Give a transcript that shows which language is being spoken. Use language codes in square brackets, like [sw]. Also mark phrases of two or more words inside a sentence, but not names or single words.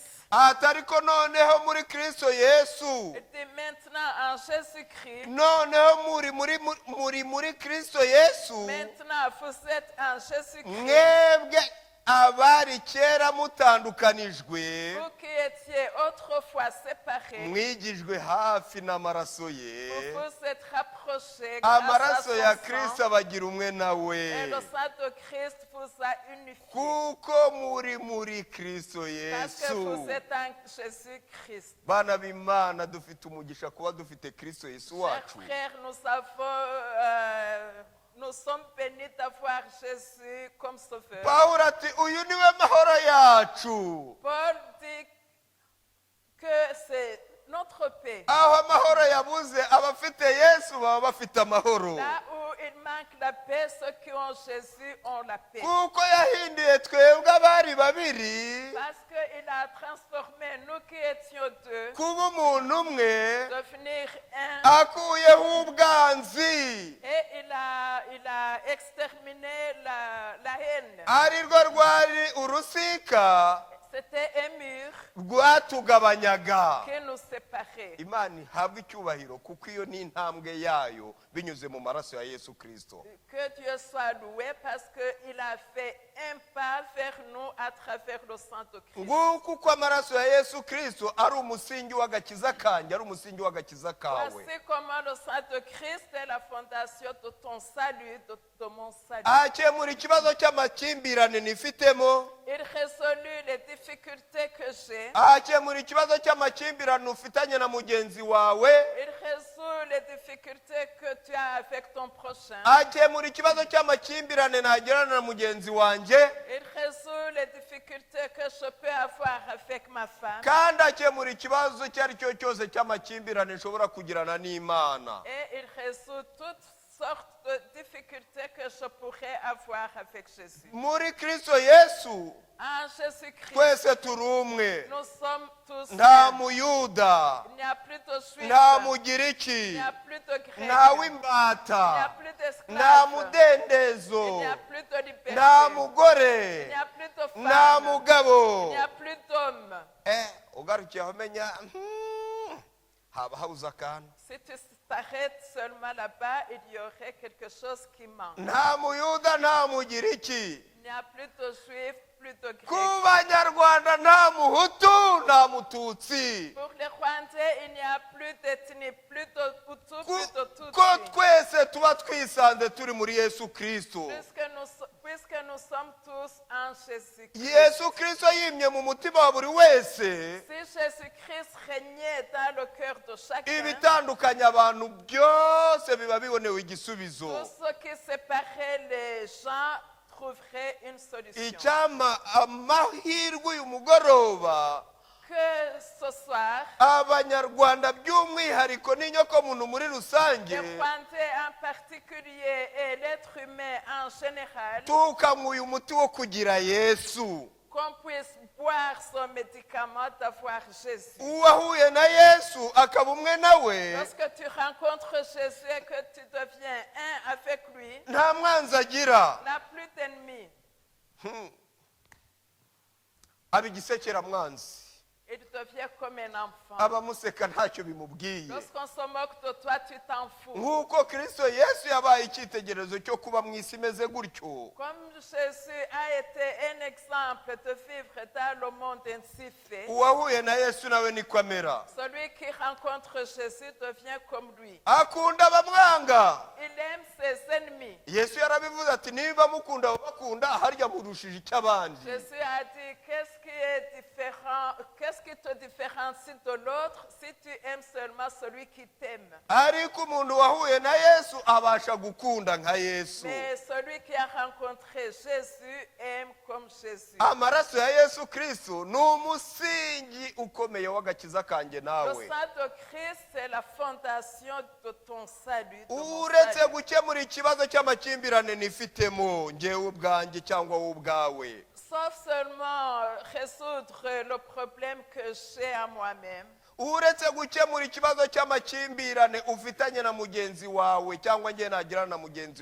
[rw] atari ko noneho muri kristo yesu, [fr] Il dit maintenant en Jésus-Christ, [rw] noneho muri kristo yesu, [fr] maintenant vous êtes en Jésus-Christ, [rw] mwebwe abari kera mutandukanijwe, [fr] vous qui étiez autrefois séparés, [rw] mwigijwe hafi n'amaraso ye, [fr] vous vous êtes rapprochés grâce à [rw] amaraso ya [fr] son [rw] kristo [fr] sang, [rw] abagira umwe nawe, [fr] et le sang de Christ vous a unifiés. [rw] kuko muri kristo [fr] Parce que [rw] yesu. [fr] vous êtes en Jésus-Christ. [rw] Bana b'Imana dufite umugisha kuba dufite kristo yesu [fr] Chers [rw] wacu. [fr] frères, nous sommes bénis d'avoir Jésus comme sauveur. [rw] pawulo ati uyu niwe mahoro yacu. [fr] Paul dit que c'est notre paix. [rw] aho amahoro yabuze abafite yesu baba bafite amahoro, [fr] Là où il manque la paix, ceux qui ont Jésus ont la paix. [rw] kuko yahinduye twebwe abari babiri [fr] Parce qu'il a transformé nous qui étions deux, [rw] kuba umuntu umwe, [fr] devenir un. [rw] akuyeho ubwanzi [fr] Et il a exterminé la haine. [rw] ari rwo rwari urusika [fr] C'était un mur [rw] rwatugabanyaga. [fr] qui nous séparait. [rw] Imana ihabwe icyubahiro kuko iyo ni intambwe yayo binyuze mu maraso ya yesu kristo. [fr] Que Dieu soit loué parce qu'il a fait un pas vers nous à travers le sang de Christ. [rw] nguko uko amaraso ya yesu kristo ari umusingi w'agakiza kanjye, ari umusingi w'agakiza kawe. [fr] Voici comment le sang de Christ est la fondation de ton salut, de mon salut. [rw] akemura ikibazo cy'amakimbirane nifitemo, [fr] Il résolut les difficultés que j'ai. [rw] akemura ikibazo cy'amakimbirane ufitanye na mugenzi wawe, [fr] Il résout les difficultés que tu as avec ton prochain. [rw] akemura ikibazo cy'amakimbirane nagirana na mugenzi wanjye, [fr] Il résout les difficultés que je peux avoir avec ma femme. [rw] kandi akemura ikibazo icyo ari cyo cyose cy'amakimbirane nshobora kugirana n'Imana. [fr] Et il résout toutes sortes de difficultés que je pourrais avoir avec Jésus. [rw] muri kristo yesu [fr] En Jésus-Christ, [rw] twese turi umwe, [fr] nous sommes tous [rw] nta [fr] un. [rw] muyuda, [fr] Il n'y a plus de juifs, [rw] nta [fr] il [rw] mugiriki, [fr] n'y a plus de grecs, [rw] nta [fr] il n'y a [rw] w'imbata, [fr] plus [rw] nta [fr] d'esclaves, [rw] mudendezo, [fr] il n'y a plus de liberté, [rw] nta [fr] il [rw] mugore, [fr] n'y a plus de [rw] nta [fr] femmes, il [rw] mugabo. [fr] n'y a plus d'hommes. [rw] ugarukiye aho umenya haba habuze akantu. [fr] Si tu t'arrêtes seulement là-bas, il y aurait quelque chose qui manque. [rw] nta muyuda, nta mugiriki, [fr] Il n'y a plus de juifs, plus de grecs. [rw] ku banyarwanda nta muhutu, nta mututsi, [fr] Pour les Rwandais, il n'y a plus d'ethnie, plus de Hutu, plus de [rw] ko [fr] Tutsi. [rw] twese tuba twisanze turi muri yesu kristo. [fr] Puisque nous sommes tous en Jésus-Christ. [rw] yesu kristo yimye mu mutima wa buri wese, [fr] Si Jésus-Christ régnait dans le cœur de chacun, [rw] ibitandukanya abantu byose biba bibonewe igisubizo. [fr] tout ce qui séparait les gens trouverait une solution. [rw] icyampa amahirwe uyu mugoroba [fr] Que ce soir, [rw] abanyarwanda by'umwihariko n'inyokomuntu muri rusange [fr] les Rwandais en particulier et l'être humain en général, [rw] tukanywa uyu muti wo kugira yesu. [fr] qu'on puisse boire son médicament d'avoir Jésus. [rw] uwahuye na yesu akaba umwe nawe, [fr] Lorsque tu rencontres Jésus et que tu deviens un avec lui, [rw] nta mwanzi agira, [fr] n'a plus d'ennemis. [rw] aba igisekeramwanzi, [fr] Il devient comme un enfant. [rw] abamuseka ntacyo bimubwiye. [fr] Lorsqu'on se moque de toi, tu t'en fous. [rw] nk'uko kristo yesu yabaye icyitegererezo cyo kuba mu isi imeze gutyo, [fr] Comme Jésus a été un exemple de vivre dans le monde ainsi fait, [rw] uwahuye na yesu nawe niko amera. [fr] celui qui rencontre Jésus devient comme lui. [rw] akunda abamwanga. [fr] Il aime ses ennemis. [rw] yesu yarabivuze ati niba mukunda ababakunda harya murushije icyo abandi. [fr] Jésus a dit, qu'est-ce qui est différent, qu'est-ce qui te différencie de l'autre si tu aimes seulement celui qui t'aime? [rw] ariko umuntu wahuye na yesu abasha gukunda nka yesu. [fr] Mais celui qui a rencontré Jésus aime comme Jésus. [rw] amaraso ya yesu kristo ni umusingi ukomeye w'agakiza kanjye [fr] Le [rw] nawe. [fr] sang de Christ, c'est la fondation de ton salut. De mon [rw] uretse [fr] salut. [rw] gukemura ikibazo cy'amakimbirane nifitemo ngewe ubwanjye cyangwa wowe ubwawe, [fr] sauf seulement résoudre le problème que j'ai à moi-même, [rw] uretse gukemura ikibazo cy'amakimbirane ufitanye na mugenzi wawe cyangwa njye nagirana na mugenzi